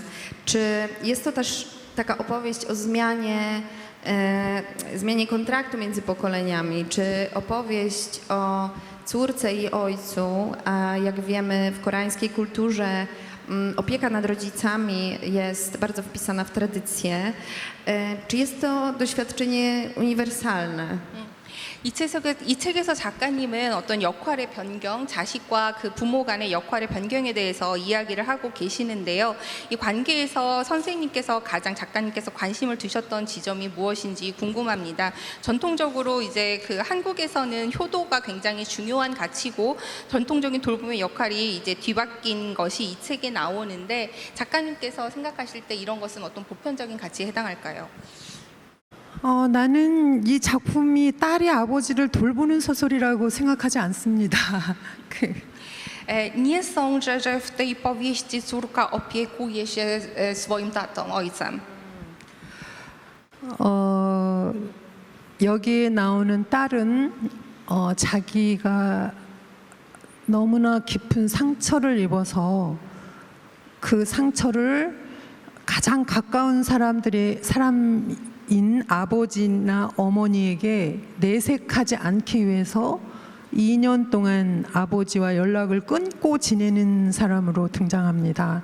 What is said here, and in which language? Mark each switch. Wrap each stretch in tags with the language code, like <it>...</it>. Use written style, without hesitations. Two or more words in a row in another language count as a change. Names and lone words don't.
<pl>Czy jest to też taka opowieść o zmianie kontraktu między pokoleniami, czy opowieść o córce i ojcu, a jak wiemy w koreańskiej kulturze opieka nad rodzicami jest bardzo wpisana w tradycję. Czy jest to doświadczenie uniwersalne?</pl> <ko>이 책에서 작가님은 어떤 역할의 변경, 자식과 그 부모 간의 역할의 변경에 대해서 이야기를 하고 계시는데요. 이 관계에서 선생님께서 작가님께서 관심을 두셨던 지점이 무엇인지 궁금합니다. 전통적으로 이제 그 한국에서는 효도가 굉장히 중요한 가치고 전통적인 돌봄의 역할이 이제 뒤바뀐 것이 이 책에 나오는데 작가님께서 생각하실 때 이런 것은 어떤 보편적인 가치에 해당할까요? 나는 이 작품이 딸이 아버지를 돌보는 소설이라고 생각하지 않습니다.</ko> <pl>Nie sądzę, że w tej powieści córka opiekuje się swoim tatą, ojcem.</pl> <ko>여기에 나오는 딸은 자기가 너무나 깊은 상처를 입어서 그 상처를 가장 가까운 사람인 아버지나 어머니에게 내색하지 않기 위해서 2년 동안 아버지와 연락을 끊고 지내는 사람으로 등장합니다.</ko>